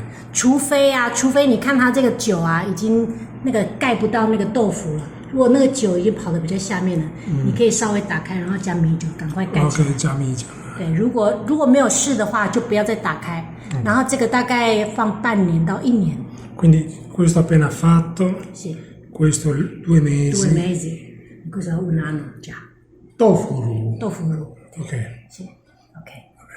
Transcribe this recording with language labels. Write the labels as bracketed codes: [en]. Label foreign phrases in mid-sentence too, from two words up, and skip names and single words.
[zh] 除非你看它这个酒啊，已经那个盖不到那个豆腐了。如果那个酒已经跑得比较下面了，你可以稍微打开，然后加米酒，赶快盖起来。可以加米酒。对，如果没有试的话，就不要再打开。然后这个大概放半年到1年。 [it] Quindi questo appena fatto, [zh] 是 [it] questo 2 mesi. 2 mesi, questo 1 anno già. [zh] 豆腐乳。豆腐乳。 OK。是 OK。